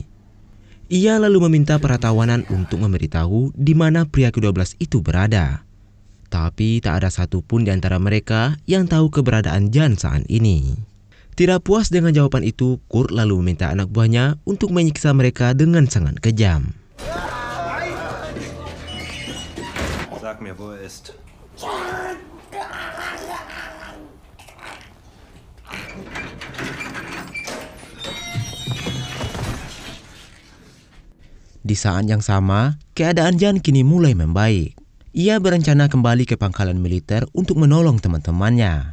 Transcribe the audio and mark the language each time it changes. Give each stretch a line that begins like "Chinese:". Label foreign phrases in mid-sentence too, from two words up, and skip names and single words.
Indonesian: Ia lalu meminta para tawanan untuk memberitahu di mana pria ke-12 itu berada. Tapi tak ada satupun di antara mereka yang tahu keberadaan Jan saat ini. Tidak puas dengan jawaban itu, Kurt lalu meminta anak buahnya untuk menyiksa mereka dengan sangat kejam.
German: Sag mir, wo er ist.
Indonesian: Di saat yang sama, keadaan Jan kini mulai membaik. Ia berencana kembali ke pangkalan militer untuk menolong teman-temannya.